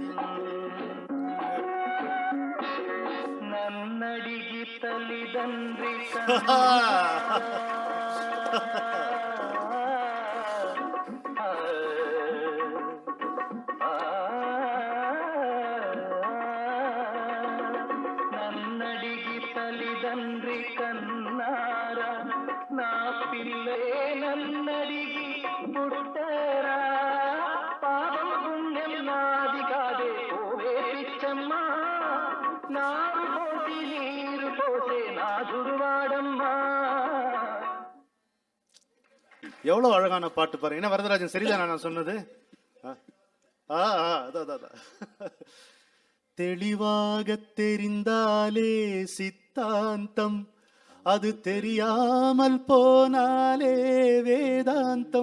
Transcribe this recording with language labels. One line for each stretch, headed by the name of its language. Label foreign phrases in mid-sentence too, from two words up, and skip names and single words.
Telugu: నన్నడిగి తల్లిదండ్రి నన్నడిగి తల్లిదండ్రి కన్నారా, నా పిల్లే నన్నడిగి పుట్టరా, పాపం పుణ్యం నాది కాదే ఓవే పిచ్చమ్మా, నారు పోసి నీరు పోసే నా దుర్వాడమ్మా.
Tamil: எவ்வளவு அழகான பாட்டு பாருங்க. என்ன வரதராஜன், சரிதானா நான் சொன்னது? அதான் தெளிவாக தெரிந்தாலே சித்தாந்தம், அது தெரியாமல் போனாலே வேதாந்தம்.